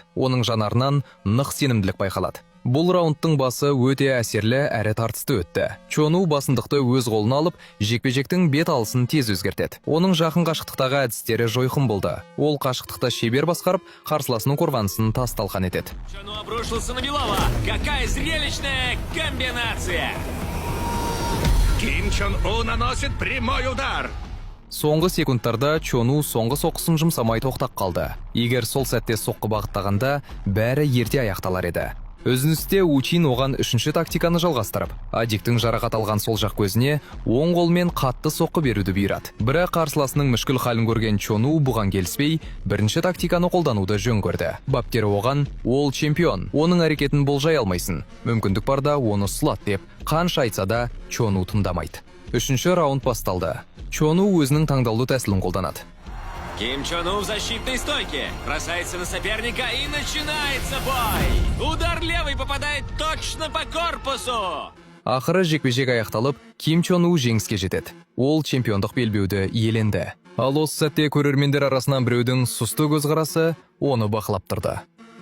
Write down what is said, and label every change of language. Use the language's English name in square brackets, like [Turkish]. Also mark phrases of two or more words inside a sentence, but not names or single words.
[Kazakh] Оның жанарынан нық сенімділік байқалады. Бұл раундтың басы өте әсерлі әрі тартысты өтті. Чон У басымдықты өз қолына алып, жекпе-жектің бет алысын тез өзгертеді. Оның жақын қашықтықтағы әдістері жойқын болды. Ол қашықтықта шебер басқарып, қарсыласының қорғанысын тас-талқан етеді. [Russian] Чон У обрушился на Белова. Какая зрелищная комбинация! Ким Чон У наносит прямой удар. [Kazakh] Соңғы секундтарда Чон У соңғы соққысын жұмсамай тоқтап қалды. Егер сол сәтте соққы бағыттағанда, бәрі ерте аяқталар еді. Өзіністе У Чин оған үшінші тактиканы жалғастырып, Адиктің жарақат алған сол жақ көзіне оң қолмен қатты соққы беруді бұйырады. Бірақ қарсыласының мүшкіл халін көрген Чон У бұған келіспей, бірінші тактиканы қолдануды жөн көрді. Бапкері оған: "Ол чемпион, оның әрекетін болжай алмайсың. Мүмкіндік барда оны сұлат" деп қанша айтса да Чон У тыңдамайды. Үшінші раунд басталды. Чон У өзінің таңдаулы тәсілін қолданады. [Russian] Ким Чон У в защитной стойке. Бросается на соперника и начинается бой. Удар левый попадает точно по корпусу. [Kazakh] Ақыры жекпе-жек аяқталып, Ким Чон У жеңіске жетеді. Ол чемпиондық белбеуді иеленді. Ал осы сәтте көрермендер арасынан біреудің сұсты көзқарасы оны бақылап тұрды.